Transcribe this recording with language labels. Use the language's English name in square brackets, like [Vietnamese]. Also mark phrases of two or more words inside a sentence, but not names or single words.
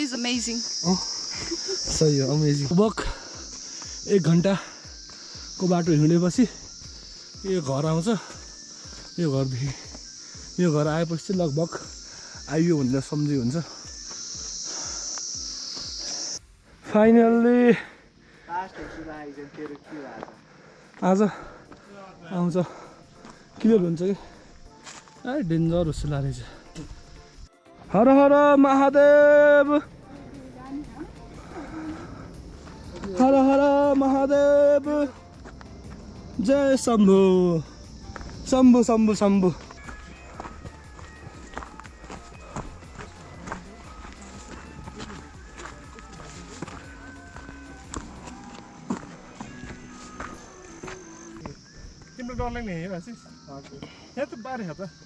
[Nepali] सही हो अमेजिङ लगभग 1 घन्टाको बाटो हिँडेपछि यो घर आउँछ यो घर आएपछि चाहिँ लगभग आइयो भनेर सम्झी हुन्छ फाइनल्ली आज आउँछ क्लियर हुन्छ कि डेन्जर जस्तो लागेछ [Hindi] हर हर महादेव हर हर महादेव जय शम्भु शम्भु शम्भु शम्भु [Nepali] तिम्रो डर लाग्ने है आशिष यहाँ त बारे हो त